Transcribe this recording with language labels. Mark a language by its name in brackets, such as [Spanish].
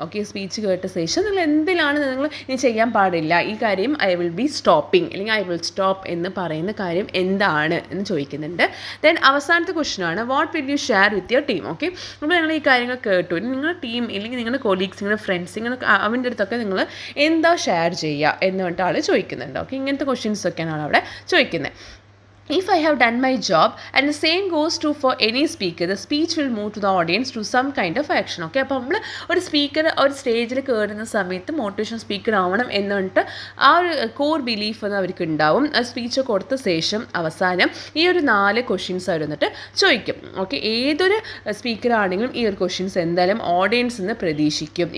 [Malayalam] Okay, speech കേട്ട ശേഷം നിങ്ങൾ എന്തിലാണ് നിങ്ങൾ ഇനി ചെയ്യാൻ പാടില്ല, ഈ കാര്യം [English] I will be stopping [Malayalam] അല്ലെങ്കിൽ [English] I will stop [Malayalam] എന്ന് പറയുന്ന കാര്യം എന്താണ് എന്ന് ചോദിക്കുന്നുണ്ട്. ദെൻ അവസാനത്തെ ക്വസ്റ്റ്യൻ ആണ് [English] What will you share with your team? [Malayalam] Okay, അപ്പോൾ നിങ്ങൾ ഈ കാര്യങ്ങൾ കേട്ടു, നിങ്ങളുടെ ടീം അല്ലെങ്കിൽ നിങ്ങളുടെ കൊളീഗ്സ്, നിങ്ങളുടെ ഫ്രണ്ട്സ്, നിങ്ങൾക്ക് അവൻ്റെ അടുത്തൊക്കെ നിങ്ങൾ എന്താ ഷെയർ ചെയ്യുക എന്ന് പറഞ്ഞിട്ട് ആൾ ചോദിക്കുന്നുണ്ട്. ഓക്കെ, ഇങ്ങനത്തെ ക്വസ്റ്റ്യൻസ് ഒക്കെയാണ് അവിടെ ചോദിക്കുന്നത്. [English] If I have done my job and the same goes true for any speaker, the speech will move to the audience to some kind of action. [Malayalam] Okay, അപ്പോൾ നമ്മൾ ഒരു സ്പീക്കർ ഒരു സ്റ്റേജിൽ കയറുന്ന സമയത്ത് മോട്ടിവേഷൻ സ്പീക്കർ ആവണം എന്നിട്ട് ആ ഒരു കോർ ബിലീഫ് എന്ന് അവർക്ക് ഉണ്ടാവും. ആ സ്പീച്ച് കൊടുത്ത ശേഷം അവസാനം ഈ ഒരു 4 ക്വസ്റ്റ്യൻസ് അവർ വന്നിട്ട് ചോദിക്കും. ഓക്കെ, ഏതൊരു സ്പീക്കർ ആണെങ്കിലും ഈ ഒരു ക്വസ്റ്റ്യൻസ് എന്തായാലും ഓഡിയൻസ് നിന്ന് പ്രതീക്ഷിക്കും.